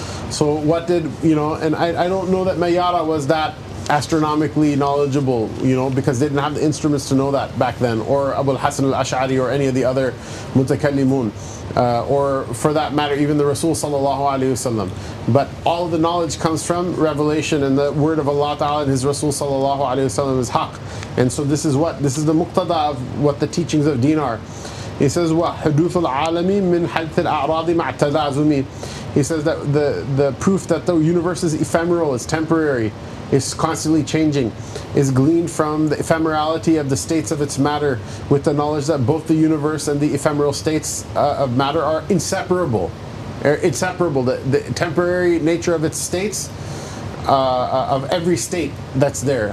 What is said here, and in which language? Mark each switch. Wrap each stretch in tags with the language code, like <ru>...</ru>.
<en>So what did, and I don't know that Mayara was that astronomically knowledgeable, because they didn't have the instruments to know that back then, or Abu al-Hasan al-Ash'ari or any of the other mutakallimun, or for that matter even the Rasul sallallahu alaihi wasallam. But all of the knowledge comes from revelation, and the word of Allah Ta'ala and His Rasul sallallahu alaihi wasallam is haqq. And so this is the muqtada of what the teachings of deen are. He says,</en> <ar>وَحُدُوثُ الْعَالَمِ مِنْ حَدْثِ الْأَعْرَاضِ مَعْ تَلَازُمِ.</ar> <en>He says that the proof that the universe is ephemeral, is temporary, is constantly changing, is gleaned from the ephemerality of the states of its matter, with the knowledge that both the universe and the ephemeral states of matter are inseparable. The temporary nature of its states, of every state that's there.</en>